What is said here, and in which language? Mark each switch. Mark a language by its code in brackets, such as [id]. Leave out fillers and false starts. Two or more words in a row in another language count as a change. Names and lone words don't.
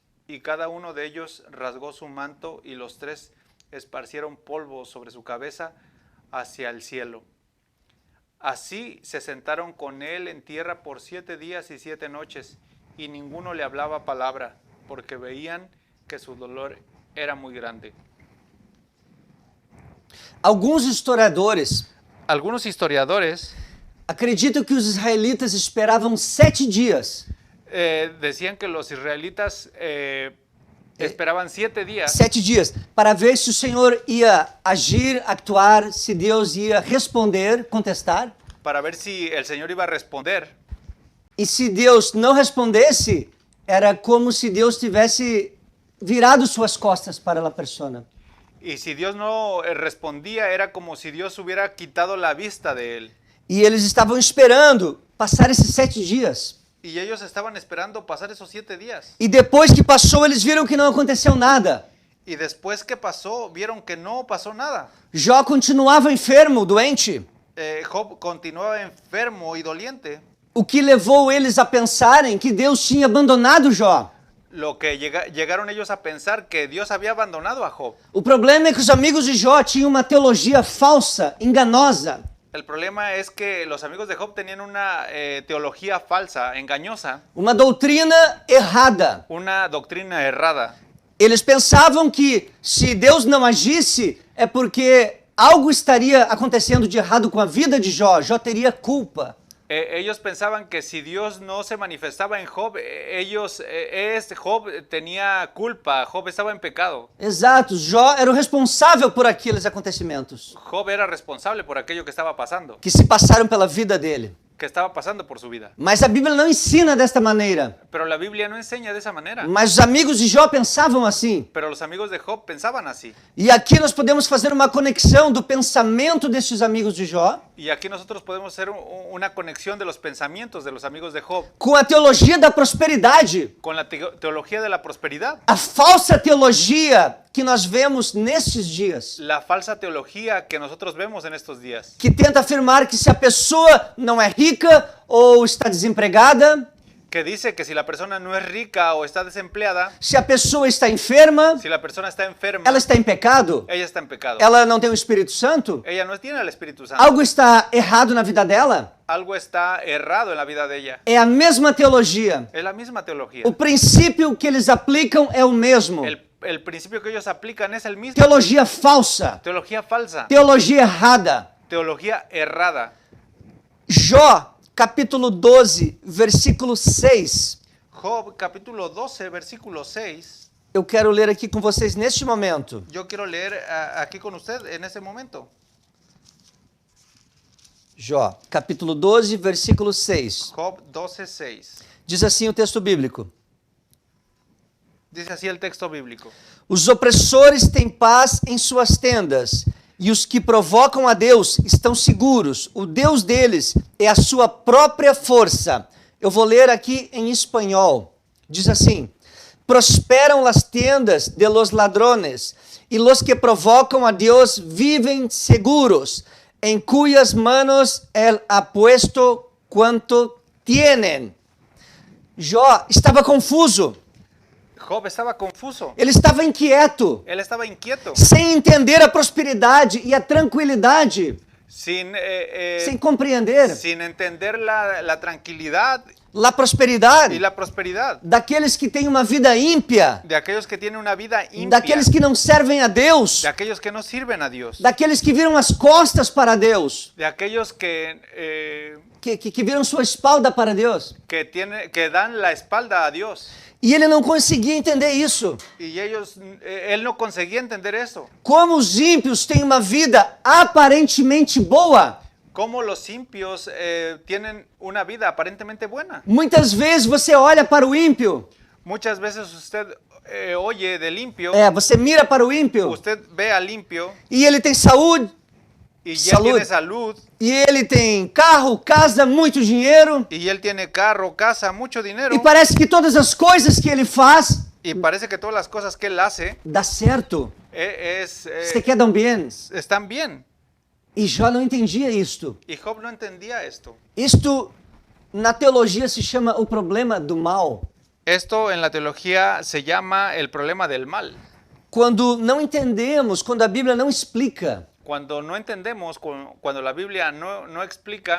[es] Y cada uno de ellos rasgó su manto, y los 3 esparcieron polvo sobre su cabeza hacia el cielo. Así se sentaron con él en tierra por 7 días y 7 noches, y ninguno le hablaba palabra, porque veían que su dolor era muy grande. [pt] alguns historiadores [es] Algunos historiadores [pt] acreditam que os israelitas esperavam 7 dias. [es] decían que los israelitas esperaban 7 días [pt] 7 dias, para ver se o Senhor ia agir, actuar, se Deus ia responder, contestar. [es] para ver si el Señor iba a responder. [pt] E se Deus não respondesse, era como se Deus tivesse virado suas costas para a persona. [es] Y si Dios no respondía, era como si Dios hubiera quitado la vista de él. [pt] E eles estavam esperando passar esses 7 dias. [es] Y ellos estaban esperando pasar esos 7 días. [pt] E depois que passou, eles viram que não aconteceu nada. [es] Y después que pasó, vieron que no pasó nada. [pt] Jó continuava enfermo, doente, [es] Job continuaba enfermo y doliente, [pt] o que levou eles a pensarem que Deus tinha abandonado Jó. [es] lo que llegaron ellos a pensar que Dios había abandonado a Job. [pt] O problema é que os amigos de Jó tinham uma teologia falsa, enganosa. [es] El problema es que los amigos de Job tenían una teología falsa, engañosa, [pt] Uma doutrina errada. [es] una doctrina errada. [pt] Eles pensavam que se Deus não agisse é porque algo estaria acontecendo de errado com a vida de Jó. Jó teria culpa. [es] Ellos pensaban que si Dios no se manifestaba en Job, Job tenía culpa, Job estaba en pecado. [pt] Exato, Jó era o responsável por aqueles acontecimentos [es] Job era responsable por aquello que estaba pasando, [pt] que se passaram pela vida dele. [es] que estaba pasando por su vida. [pt] Mas a Bíblia não ensina desta maneira. [es] Pero la Biblia no enseña de esa manera. [pt] Mas os amigos de Jó pensavam assim. [es] Pero los amigos de Job pensaban así. [pt] E aqui nós podemos fazer uma conexão do pensamento destes amigos de Jó [es] Y aquí nosotros podemos hacer una conexión de los pensamientos de los amigos de Job [pt] com a teologia da prosperidade. [es] con la teología de la prosperidad. [pt] A falsa teologia que nós vemos nestes dias, [es] La falsa teología que nosotros vemos en estos días, [pt] que tenta afirmar que se a pessoa não é rica ou está desempregada, [es] que dice que si la persona no es rica o está desempleada, [pt] se a pessoa está enferma, [es] si la persona está enferma, [pt] ela está em pecado, [es] ella está en pecado. [pt] ela não tem o Espírito Santo, [es] Ella no tiene el Espíritu Santo. [pt] algo está errado na vida dela. [es] Algo está errado en la vida de ella. [pt] É a mesma teologia. [es] Es la misma teología. [pt] O princípio que eles aplicam é o mesmo. [es] El principio que ellos aplican es el mismo. [pt] Teologia falsa, [es] Teología falsa. [pt] teologia errada. [es] Teología errada. [pt] Jó, capítulo 12, versículo 6. [es] Job, capítulo 12, versículo 6. [pt] Eu quero ler aqui com vocês neste momento. [es] Yo quiero leer aquí con usted en ese momento. [pt] Jó, capítulo 12, versículo 6. [es] Job 12, 6. [pt] Diz assim o texto bíblico: [es] Dice así el texto bíblico. [pt] Os opressores têm paz em suas tendas, e os que provocam a Deus estão seguros. O Deus deles é a sua própria força. Eu vou ler aqui em espanhol. Diz assim: prosperam [es] las tendas de los ladrones, e los que [pt] provocam a Deus vivem seguros, em [es] cuyas manos Él ha puesto quanto tienen. [pt] Jó estava confuso. [es] Job estaba confuso. [pt] Ele estava inquieto, [es] Él estaba inquieto, [pt] sem entender a prosperidade e a tranquilidade, [es] sin, [pt] sem compreender [es] sin entender la tranquilidad [pt] a prosperidade [es] y la prosperidad [pt] daqueles que têm uma vida ímpia, [es] de aquellos que tienen una vida impia, [pt] daqueles que não servem a Deus, [es] de aquellos que no sirven a Dios, [pt] daqueles que viram as costas para Deus, [es] de aquellos que [pt] que viram sua espalda para Deus. [es] que dan la espalda a Dios. [pt] E ele não conseguia entender isso. [es] Y él no conseguía entender eso. [pt] Como os ímpios têm uma vida aparentemente boa, [es] Cómo los impios tienen una vida aparentemente buena. [pt] muitas vezes você olha para o ímpio, [es] Muchas veces usted oye del impio, [pt] você mira para o ímpio, [es] usted ve al impio [pt] e ele tem saúde, [es] y él Salud. tiene salud, [pt] e ele tem carro, casa, muito dinheiro, [es] y él tiene carro, casa, mucho dinero, [pt] e parece que todas as coisas que ele faz [es] y parece que todas las cosas que él hace [pt] dá certo, se [es] se [pt] quedam bem. [es] están bien. [pt] E Jó não entendia isto. [es] Y Job no entendía esto. [pt] Isto na teologia se chama o problema do mal. [es] Esto en la teología se llama el problema del mal. [pt] Quando não entendemos, quando a Bíblia não explica, [es] Cuando no entendemos, cuando la Biblia no explica,